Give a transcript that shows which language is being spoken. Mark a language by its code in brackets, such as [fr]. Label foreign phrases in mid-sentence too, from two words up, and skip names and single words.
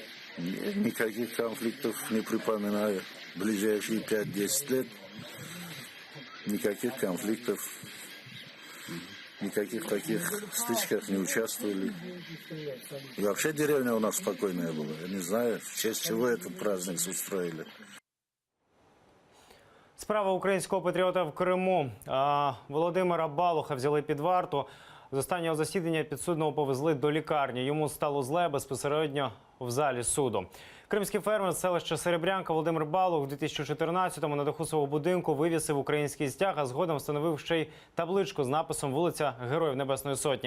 [ru] Никаких конфликтов не припоминаю. Ближайшие 5-10 лет никаких конфликтов. Никаких таких стычках не участвовали. И вообще деревня у нас спокойная была. Я не знаю, в честь чего этот праздник устроили. [uk] Справа українського патріота в Криму. Володимира Балуха взяли під варту. З останнього засідання підсудного повезли до лікарні. Йому стало зле безпосередньо в залі суду. Кримський фермер з селища Серебрянка Володимир Балух у 2014-му на даху свого будинку вивісив український стяг, а згодом встановив ще й табличку з написом «Вулиця Героїв Небесної Сотні».